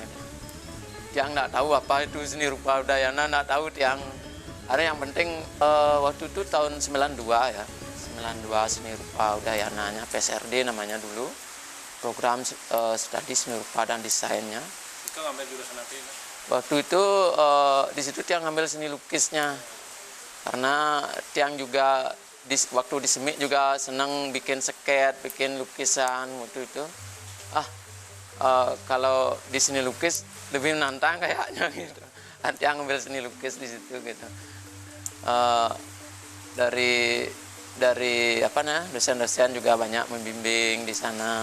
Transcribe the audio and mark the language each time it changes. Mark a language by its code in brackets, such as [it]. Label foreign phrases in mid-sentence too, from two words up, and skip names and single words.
[id] Tiang nggak tahu apa itu seni rupa Udayana, nggak tahu tiang. Karena yang penting waktu itu tahun 92 ya, 92 seni rupa Udayananya, PSRD namanya dulu, program studi seni rupa dan desainnya. Itu ngambil jurusan apa itu? Waktu itu di situ tiang ngambil seni lukisnya, karena tiang juga waktu di Semik juga senang bikin sket, bikin lukisan waktu itu. Kalau di seni lukis lebih menantang kayaknya gitu. Tiang ngambil seni lukis di situ gitu. Dari dosen-dosen juga banyak membimbing di sana.